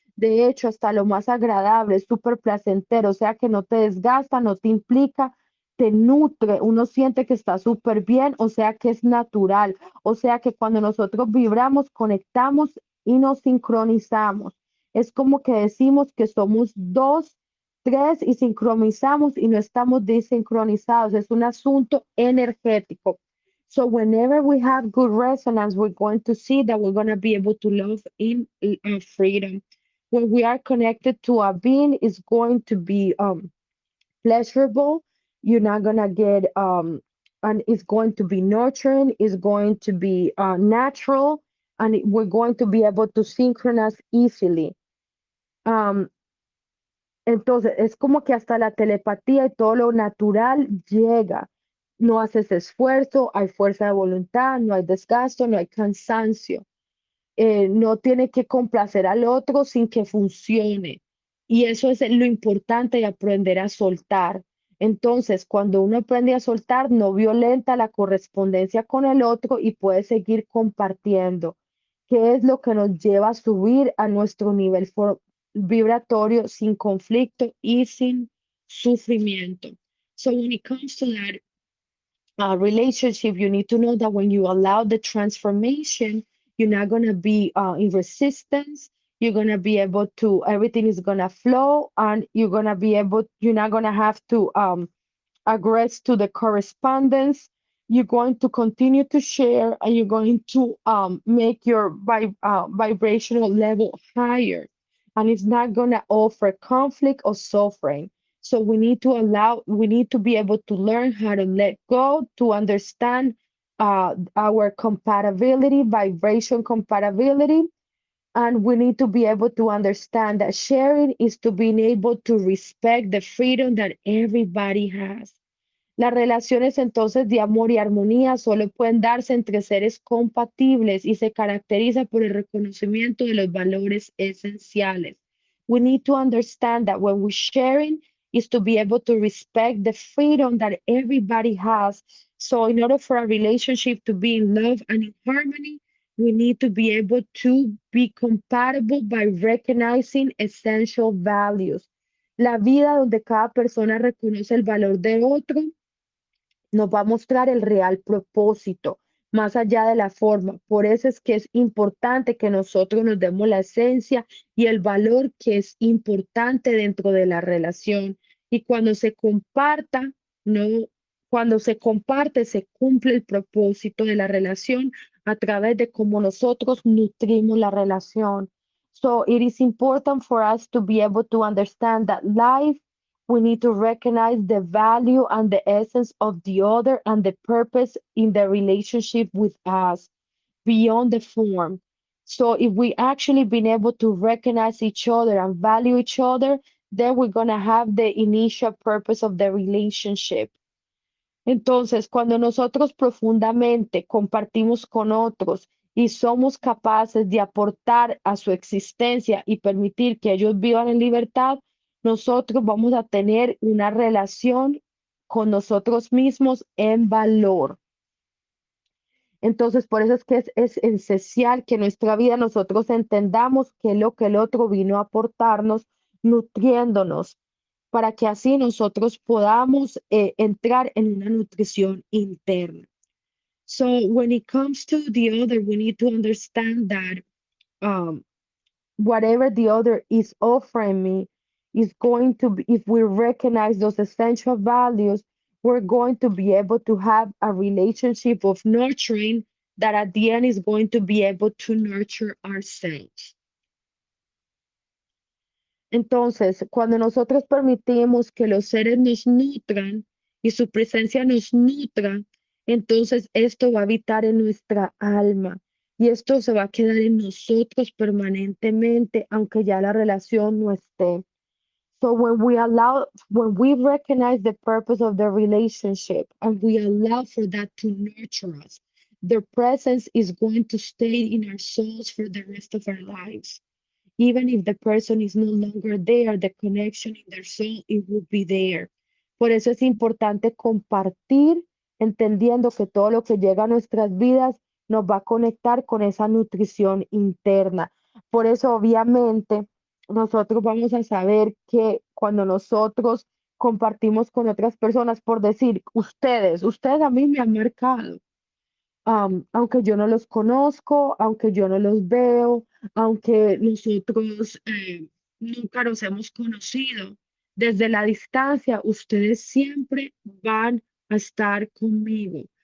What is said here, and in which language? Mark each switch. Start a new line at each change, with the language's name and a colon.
Spanish: De hecho, hasta lo más agradable, es súper placentero, o sea que no te desgasta, no te implica, te nutre, uno siente que está súper bien, o sea que es natural, o sea que cuando nosotros vibramos, conectamos y nos sincronizamos. Es como que decimos que somos dos, tres y sincronizamos y no estamos desincronizados, es un asunto energético.
English: So whenever we have good resonance, we're going to see that we're going to be able to love in freedom. When we are connected to a being, it's going to be pleasurable. You're not going to get, and it's going to be nurturing, it's going to be natural, and we're going to be able to synchronize easily.
Spanish: Um, Entonces, es como que hasta la telepatía y todo lo natural llega. No haces esfuerzo, hay fuerza de voluntad, no hay desgasto, no hay cansancio. no tiene que complacer al otro sin que funcione. Y eso es lo importante de aprender a soltar. Entonces, cuando uno aprende a soltar, no violenta la correspondencia con el otro y puede seguir compartiendo, que es lo que nos lleva a subir a nuestro nivel vibratorio sin conflicto y sin sufrimiento.
English: So when it comes to that relationship, you need to know that when you allow the transformation, you're not going to be in resistance. You're going to be able to, everything is going to flow, and you're going to be able, you're not going to have to agrees to the correspondence. You're going to continue to share, and you're going to make your vibrational level higher. And it's not going to offer conflict or suffering. So we need to be able to learn how to let go, to understand our compatibility, vibration compatibility. And we need to be able to understand that sharing is to being able to respect the freedom that everybody has.
Spanish: Las relaciones entonces de amor y armonía solo pueden darse entre seres compatibles y se caracteriza por el reconocimiento de los valores esenciales.
English: We need to understand that when we're sharing is to be able to respect the freedom that everybody has. So in order for a relationship to be in love and in harmony, we need to be able to be compatible by recognizing essential values.
Spanish: La vida donde cada persona reconoce el valor de otro nos va a mostrar el real propósito, más allá de la forma. Por eso es que es importante que nosotros nos demos la esencia y el valor que es importante dentro de la relación. Y cuando se comparta, no, cuando se comparte, se cumple el propósito de la relación a través de cómo nosotros nutrimos la relación.
English: So it is important for us to be able to understand that life, we need to recognize the value and the essence of the other and the purpose in the relationship with us beyond the form. So if we actually been able to recognize each other and value each other, then we're going to have the initial purpose of the relationship.
Spanish: Entonces, cuando nosotros profundamente compartimos con otros y somos capaces de aportar a su existencia y permitir que ellos vivan en libertad, nosotros vamos a tener una relación con nosotros mismos en valor. Entonces, por eso es que es esencial que en nuestra vida nosotros entendamos qué es lo que el otro vino a aportarnos, nutriéndonos, para que así nosotros podamos entrar en una nutrición interna.
English: So when it comes to the other, we need to understand that um, whatever the other is offering me is going to be, if we recognize those essential values, we're going to be able to have a relationship of nurturing that at the end is going to be able to nurture ourselves.
Spanish: Entonces, cuando nosotros permitimos que los seres nos nutran y su presencia nos nutra, entonces esto va a habitar en nuestra alma y esto se va a quedar en nosotros permanentemente, aunque ya la relación no esté.
English: So when we recognize the purpose of the relationship and we allow for that to nurture us, their presence is going to stay in our souls for the rest of our lives. Even if the person is no longer there, the connection in their soul, it will be there.
Spanish: Por eso es importante compartir, entendiendo que todo lo que llega a nuestras vidas nos va a conectar con esa nutrición interna. Por eso, obviamente, nosotros vamos a saber que cuando nosotros compartimos con otras personas, por decir, ustedes a mí me han marcado, aunque yo no los conozco, aunque yo no los veo, aunque nosotros nunca nos hemos conocido, desde la distancia, ustedes siempre van a estar conmigo.